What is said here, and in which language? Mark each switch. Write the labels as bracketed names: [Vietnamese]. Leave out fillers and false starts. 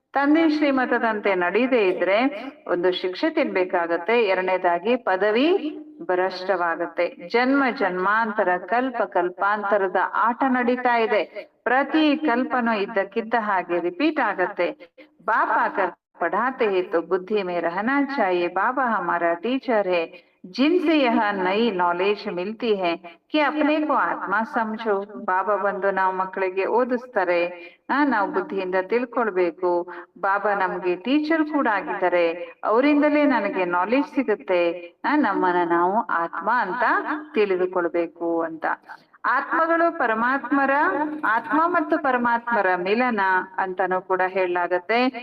[Kannada] ತಂದೆ ಶ್ರೀಮತದಂತೆ ನಡೀದೇ ಇದ್ರೆ ಒಂದು ಶಿಕ್ಷೆ ತಿನ್ಬೇಕಾಗತ್ತೆ, ಎರಡನೇದಾಗಿ ಪದವಿ ಭ್ರಷ್ಟವಾಗತ್ತೆ. ಜನ್ಮ ಜನ್ಮಾಂತರ ಕಲ್ಪ ಕಲ್ಪಾಂತರದ ಆಟ ನಡೀತಾ ಇದೆ. ಪ್ರತಿ ಕಲ್ಪನೂ ಇದ್ದಕ್ಕಿದ್ದ ಹಾಗೆ ರಿಪೀಟ್ ಆಗತ್ತೆ. [Hindi] ಬಾಪ್ ಆಕರ್ पढ़ाते हैं तो बुद्धि में रहना चाहिए, बाबा हमारा टीचर है जिनसे यह नई नॉलेज मिलती है कि अपने को ಆತ್ಮ ಸಮझो. [Kannada] ಬಾಬಾ ಬಂದು ನಾವು ಮಕ್ಕಳಿಗೆ ಓದಿಸ್ತಾರೆ, ನಾವು ಬುದ್ಧಿಯಿಂದ ತಿಳ್ಕೊಳ್ಬೇಕು. ಬಾಬಾ ನಮ್ಗೆ ಟೀಚರ್ ಕೂಡ ಆಗಿದ್ದಾರೆ, ಅವರಿಂದಲೇ ನನಗೆ ನಾಲೆಜ್ ಸಿಗುತ್ತೆ, ನಮ್ಮನ್ನ ನಾವು ಆತ್ಮ ಅಂತ ತಿಳಿದುಕೊಳ್ಬೇಕು ಅಂತ. ಆತ್ಮಗಳು ಪರಮಾತ್ಮರ, ಆತ್ಮ ಮತ್ತು ಪರಮಾತ್ಮರ ಮಿಲನ ಅಂತಾನೂ ಕೂಡ ಹೇಳಲಾಗತ್ತೆ.